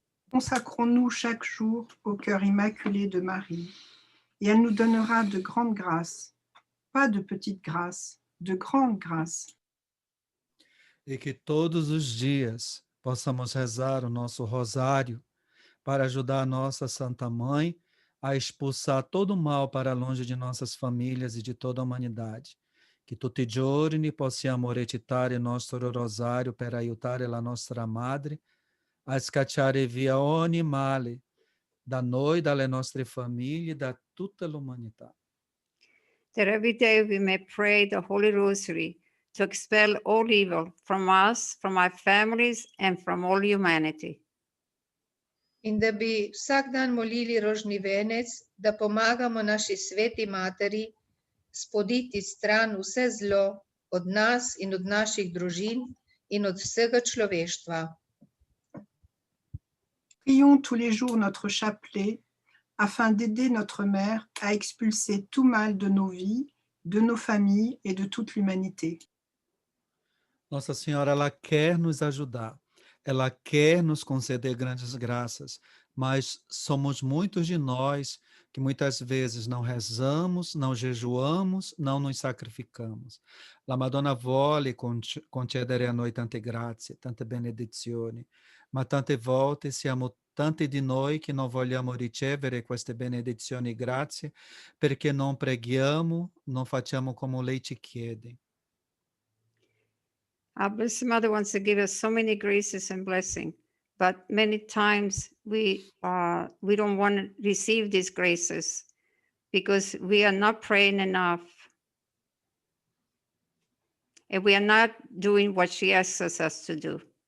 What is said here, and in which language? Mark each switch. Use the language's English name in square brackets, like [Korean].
[French] Consacrons-nous chaque jour au cœur immaculé de Marie, et elle nous donnera de grandes grâces, pas de petites grâces, de grandes grâces. [Portuguese] E que todos os dias possamos rezar o nosso rosário para ajudar a nossa Santa Mãe a expulsar todo o mal para longe de nossas famílias e de toda a humanidade. [Italian] Che tutti i giorni possiamo recitare il nostro rosario per aiutare la nostra Madre a scacciare via ogni male da noi, dalle nostre famiglie, da tutta l'umanità. [English] That every day we may pray the Holy Rosary to expel all evil from us, from our families, and from all humanity. [Slovenian] In da bi vsak dan molili rožni venec, da pomagamo naši sveti materi spoditi stran vse zlo od nas in od naših družin in od vsega človeštva. [French] Prions tous les jours notre chapelet afin d'aider notre mère à expulser tout mal de nos vies, de nos familles et de toute l'humanité. [Portuguese] Nossa Senhora, ela quer nos ajudar, ela quer nos conceder grandes graças, mas somos muitos de nós que muitas vezes não rezamos, não jejuamos, não nos sacrificamos. [Italian] La Madonna vuole concedere a noi tante grazie, tante benedizioni, ma tante volte siamo tanti di noi che non vogliamo ricevere queste benedizioni e grazie perché non preghiamo, non facciamo come lei ci chiede. [English] Our Blessed Mother wants to give us so many graces and blessings, but many times we don't want to receive these graces because we are not praying enough. And we are not doing what she asks us to do.